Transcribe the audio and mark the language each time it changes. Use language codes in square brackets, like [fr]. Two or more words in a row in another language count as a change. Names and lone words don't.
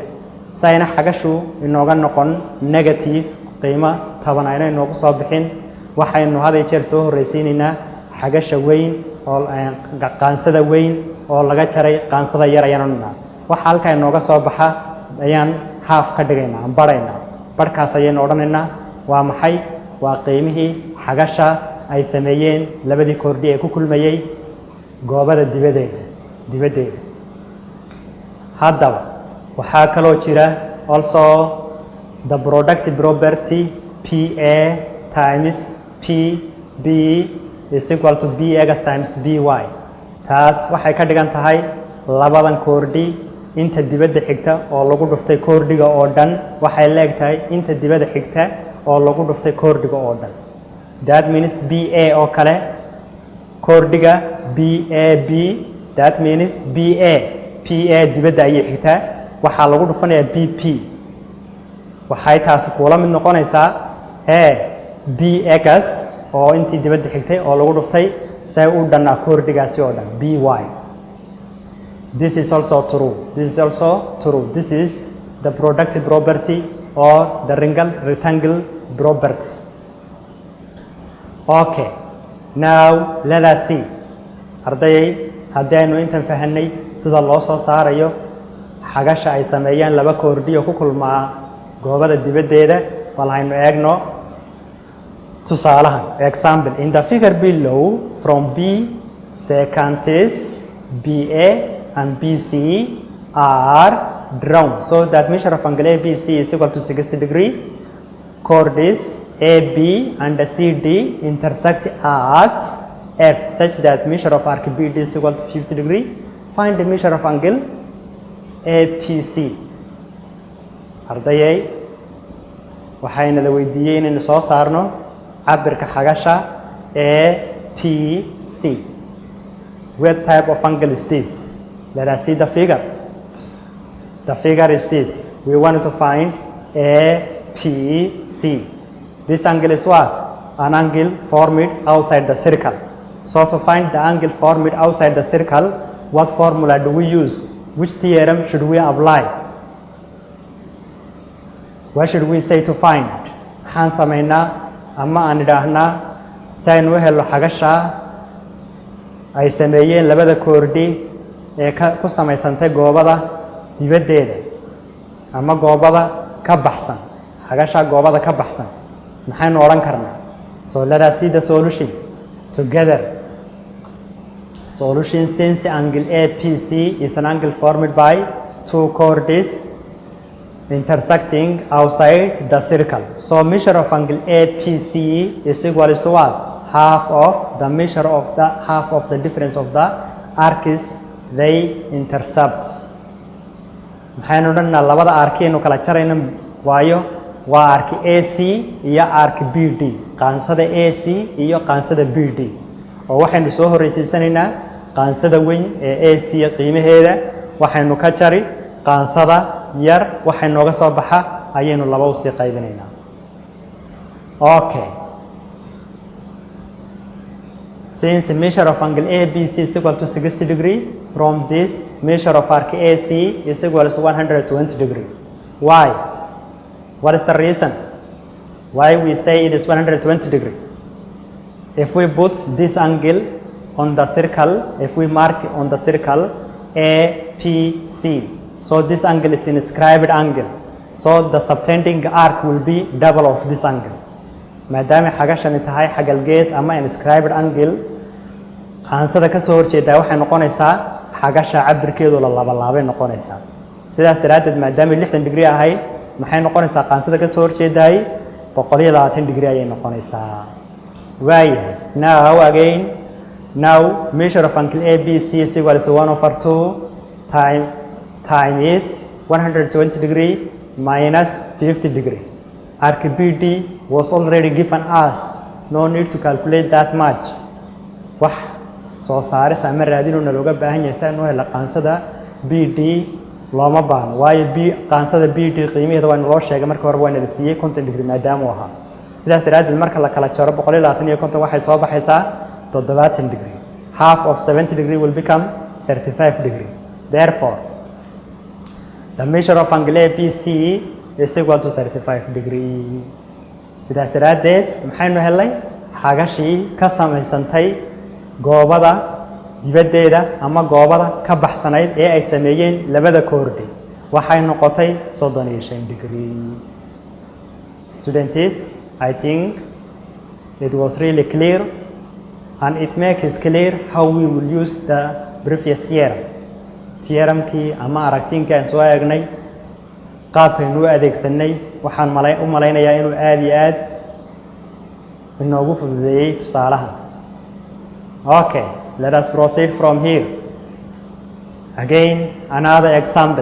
[so] Sayna xagashu inooga noqon negative qiimo 10 ayna inoogu soo bixin, waxaynu haday jeer soo horeysiinayna xagasha weyn oo qaansada weyn oo laga jaray qaansada yar ayaan waxa halka inooga soo baxa ayaan half ka dhigaynaa aan barayna barkaas ayaan odhanaynaa waa maxay waa qiimihii xagasha ay sameeyeen labadii koordhi ee ku kulmayay goobada dibadeeda. Haddaba waxaa kaloo jira [en] also the product property PA times PB is equal to BX times BY. [so] Taas waxay ka dhigan tahay labadan koordhi inta dibadda xigta oo lagu dhuftay koordhiga oo dhan waxay leegtahay inta dibadda xigta oo lagu dhuftay koordhiga oo dhan. [en] That means [so] BA oo kale koordhiga BAB, [en] that means [so] BA PA dibadda ay xigta waxa lagu dhufanayaa BP. Waxay taas kula mid noqonaysaa BX oo intii dibadda xigtay oo lagu dhuftay say u dhan koordhigaasi oo dhan BY. [en] This is also true. This is the product property or the rectangle property. Okay, now let us see [so] ardayay haddii aynu intan fahanay sida loo soo saarayo xagasha ay sameeyaan laba koordhiyo ku kulmaa goobada dibaddeeda bal aynu eegno tusaalahan. [en] Example, in the figure below from B seconds BA and BC are drawn so that measure of angle ABC is equal to 60 degree. Chords AB and CD intersect at F such that measure of arc BD is equal to 50 degree. Find the measure of angle APC. [so] ardayay waxayna la weydiiyay inaynu soo saarno cabirka xagasha APC. [en] What type of angle is this? Let us see the figure. The figure is this. We want to find APC. This angle is what? An angle formed outside the circle. So to find the angle formed outside the circle, what formula do we use? Which theorem should we apply? What should we say to find? [so] Waxaan sameynaa ama aan idhaahnaa si aynu u helo xagasha ay sameeyeen labada koordhi ee ku samaysantay goobada dibaddeeda ama goobada ka baxsan. xagasha goobada ka baxsan maxaynu odhan karnaa? [en] So let us see the solution together. Solution, since angle APC is an angle formed by two chords intersecting outside the circle. So measure of angle APC is equal to what? Half of the difference of the arcs they intercept. [so] maxaynu odhanaa labada arkeenu kala jarayna waayo waa arc AC iyo arc BD, qaansada AC iyo qaansada BD. oo waxaynu soo horeysiisanaynaa qaansada weyn ee AC qiimaheeda waxaynu ka jari qaansada yar waxay nooga soo baxa ayaynu laba u sii qaybinaynaa. [en] Okay, since measure of angle ABC is equal to 60 degree, from this measure of arc AC is equal to 120 degree. Why? What is the reason why we say it is 120 degree? If we put this angle on the circle, if we mark on the circle APC, so this angle is inscribed angle, so the subtending arc will be double of this angle. [so] maadaama xagashani tahay xagal gees ama [en] inscribed angle, [so] qaansada ka soo horjeeda waxay noqonaysaa xagasha cabirkeedu la laabay noqonaysaa. sidaas daraadeed maadaama 60 degree ahay maxay noqonaysaa qaansada ka soo horjeeday 120 degree ayay noqonaysaa. waayahay, [en] now measure of angle ABC is equal to 1/2 time is 120 degree minus 50 degree. Arc BD was already given us, no need to calculate that much. [so] wax soo saaris ama raadinuna looga baahan yahay si hela qaansada BD looma baahno waayo qaansada BD qiimaheeda waa loo sheegay marka hore waa la siiyay 50 degree maadaama uu ahaa. sidaas daraadeed marka la kala jaro 120 waxay soo baxaysaa 70 degree. [en] Half of 70 degree will become 35 degree. Therefore, the measure of angle ABC is equal to 35 degree. [so] sidaas daraadeed maxaynu helay xagashii ka samaysantay goobada dibaddeeda ama goobada ka baxsanayd ee ay sameeyeen labada koordhi waxay noqotay 35 degree. [en] Students, I think it was really clear and it makes clear how we will use the previous theoremkii [so] ama aragtiinkii aan soo eegnay qaabkaynu u adeegsanay waxaan u malaynayaa inuu aad iyo aad inoogu fududeeyay tusaalahan. [en] Okay, let us proceed from here. Again, another example.